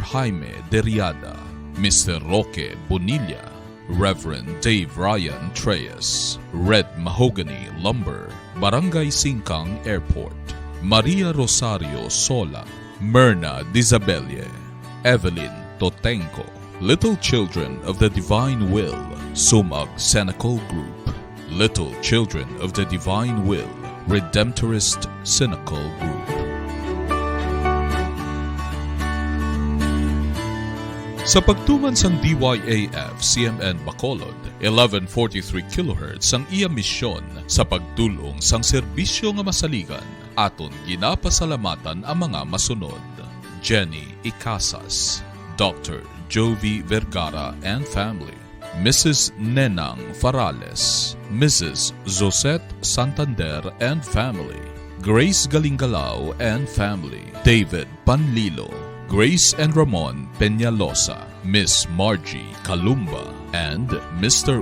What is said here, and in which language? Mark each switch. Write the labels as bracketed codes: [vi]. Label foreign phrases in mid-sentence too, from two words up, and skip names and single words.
[hil] Jaime Deriada, Mr. Roque Bonilla, Reverend Dave Ryan Treyes, Red Mahogany Lumber, Barangay Singkang Airport, Maria Rosario Sola, Myrna Dizabelle, Evelyn Totenko, Little Children of the Divine Will, Sumag Senacol Group, Little Children of the Divine Will, Redemptorist Senacol Group. Sa pagtuman sang DYAF CMN Bacolod, 1143 kHz sang iya misyon sa pagdulong sang serbisyo nga masaligan, aton ginapasalamatan ang mga masunod. Jenny Icasas, Dr. Jovi Vergara [en] and family, [hil] Mrs. Nenang Farales, Mrs. Zosette Santander [en] and family, [hil] Grace Galingalao [en] and family, [hil] David Panlilo, Grace and Ramon Peñalosa, Miss Margie Kalumba, and Mr.